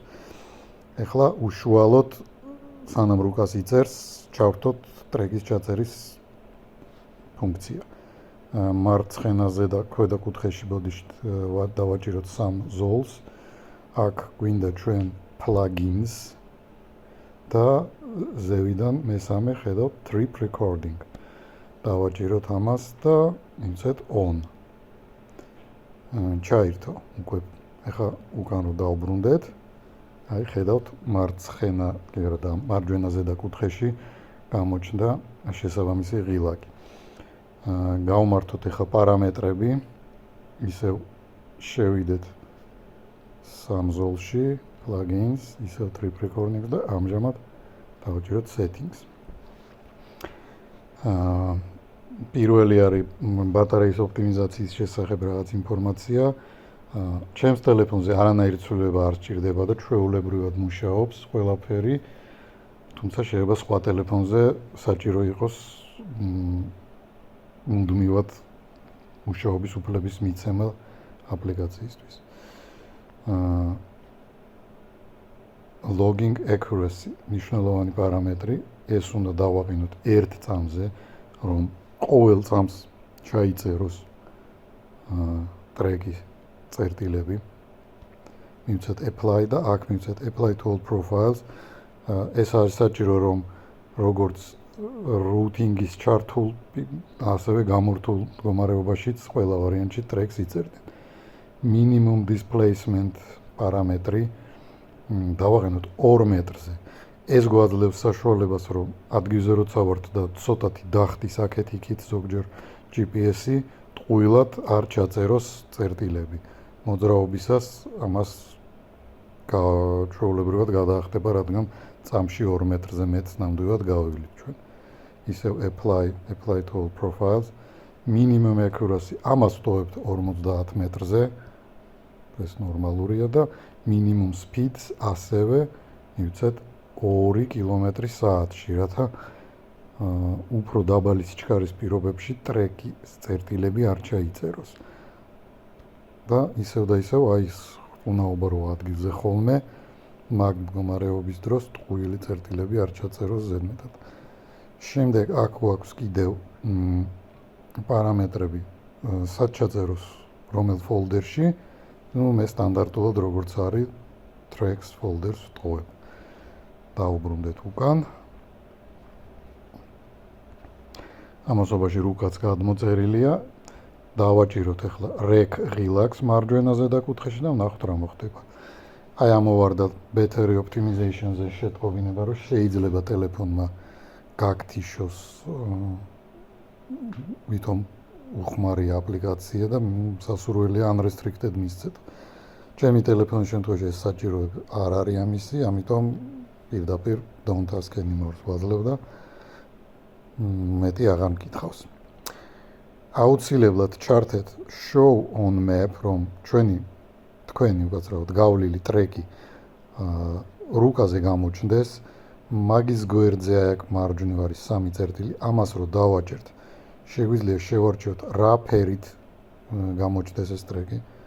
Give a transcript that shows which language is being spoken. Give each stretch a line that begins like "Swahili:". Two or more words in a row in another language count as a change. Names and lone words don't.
Georgian: ეხლა უშუალოდ სანამ რუკას იწერს, ჩავრთოთ ტრეკის ჩაწერის ფუნქცია. მარცხენაზე და ქვედა კუთხეში ბოდიშით დავაჭიროთ სამ ზოლს. აქ გვინდა ჩვენ plugins და ზევიდან მესამე ხედავთ
English: trip recording.
Georgian: დავაჭიროთ ამას და მივცეთ on. ჩაირთო უკვე. ეხლა უკან რო დავბრუნდეთ, აი ხედავთ მარჯვენა ზედა კუთხეში გამოჩნდა შესაბამისი ღილაკი. გავმართოთ ეხლა პარამეტრები, ისევ შევიდეთ სამ ზოლში, plugins, ისევ
English: trip recording
Georgian: და ამჟამად დავაჭიროთ settings. პირველი არის ბატარეის ოპტიმიზაციის შესახებ რაღაც ინფორმაცია. ჩემს ტელეფონზე არანაირი ცვლილება არ სჭირდება და ჩვეულებრივად მუშაობს ყველაფერი. თუმცა შეიძლება სხვა ტელეფონზე საჭირო იყოს მუდმივად მუშაობის უფლების მიცემა აპლიკაციისთვის.
English: Logging accuracy
Georgian: მნიშვნელოვანი პარამეტრი. ეს უნდა დავაყენოთ ერთ წამზე, რომ ყოველ წამს ჩაიწეროს ტრეკის წერტილები. მივცეთ apply და აქ მივცეთ
English: apply to all profiles.
Georgian: ეს არის საჭირო, რომ როგორც routing-ის ჩართულ, ასევე გამორთულ მდგომარეობაშიც ყველა ვარიანტში ტრეკს იწერდნენ.
English: Minimum displacement
Georgian: პარამეტრი დავაყენოთ 2 მეტრზე. ეს გვაძლევს საშუალებას, რომ ადგილზე როცა ვართ და ცოტათი დახტის აქეთ-იქით ზოგჯერ GPS-ი, ტყუილად არ ჩაწეროს წერტილები. მოძრაობისას ამას ჩვეულებრივად გადაახტება, რადგან წამში 2 მეტრზე მეტს ნამდვილად გავივლით ჩვენ. ისევ
English: apply to all profiles. Minimum accuracy
Georgian: ამას ვტოვებთ 50 მეტრზე. ეს ნორმალურია და
English: minimum speeds
Georgian: ასევე მივცეთ 2 კმ/სთ, რათა უფრო დაბალი სიჩქარის პირობებში ტრეკის წერტილები არ ჩაიწეროს. და ისევ აი ეს უნაობა რო ადგილზე ხოლმე მაგ მდგომარეობის დროს ტყუილი წერტილები არ ჩაწეროს ზედმეტად. შემდეგ აქ გვაქვს კიდევ პარამეტრები, სად ჩაწეროს რომელ ფოლდერში. მე სტანდარტულად როგორც არის
English: tracks folders
Georgian: ვტოვებ. დავუბრუნდეთ უკან. ამასობაში რუკაც გადმოწერილია. დავაჭიროთ ახლა rec ღილაკს მარჯვენა ზედა კუთხეში და ვნახოთ რა მოხდება. აი ამოვარდა
English: battery optimization-
Georgian: ზე შეტყობინება, რომ შეიძლება ტელეფონმა გაგთიშოს ვითომ უხმარი აპლიკაცია და სასურველია unrestricted მისცეთ. ჩემი ტელეფონის შემთხვევაში ეს საჭიროება არ არის ამისი, ამიტომ პირდაპირ
English: don't ask anymore-
Georgian: ს ვაძლევ და მეტი აღარ მკითხავს. აუცილებლად ჩართეთ
English: show on map,
Georgian: რომ თქვენი უბრალოდ გავლილი ტრეკი რუკაზე გამოჩნდეს, მაგის გვერდზე აქ მარჯვნივ არის 3 წერტილი, ამას რო დავაჭერთ, შეგვიძლია შევარჩიოთ რა ფერით გამოჩნდეს ეს ტრეკი.